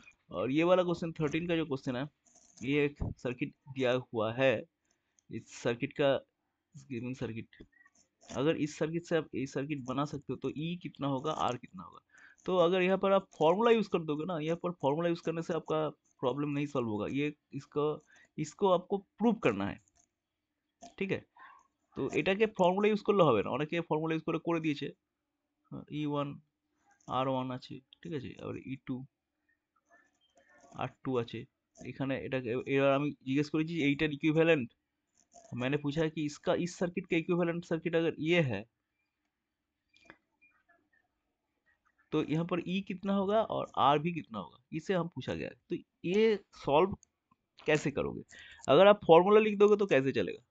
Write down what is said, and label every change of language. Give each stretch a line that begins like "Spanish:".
Hindi: और ये वाला क्वेश्चन 13 का जो क्वेश्चन है, ये एक सर्किट दिया हुआ है, इस सर्किट का गिवन सर्किट, अगर इस सर्किट से आप ए सर्किट बना सकते हो तो ई कितना होगा, आर कितना होगा। तो अगर यहाँ पर आप फॉर्मूला यूज कर दोगे ना, यहाँ पर फॉर्मूला यूज करने से आपका प्रॉब्लम नहीं सॉल्व होगा, ये इसको इसको आपको प्रूव करना है,
Bangla: ঠিক আছে। তো এটাকে ফর্মুলা ইউজ করলে হবে না, অনেকে ফর্মুলা ইউজ করে দিয়েছে। ই ওয়ান আর ওয়ান আছে, ঠিক আছে, আবার ই টু আর টু আছে এখানে। এটাকে এবার আমি জিজ্ঞেস করেছি এইটার ইকুইভ্যালেন্ট,
Hindi: मैंने पूछा है कि इसका इस सर्किट का इक्विवेलेंट सर्किट अगर ये है तो यहाँ पर ई कितना होगा और आर भी कितना होगा, इसे हम पूछा गया है। तो ये सॉल्व कैसे करोगे? अगर आप फॉर्मूला लिख दोगे तो कैसे चलेगा?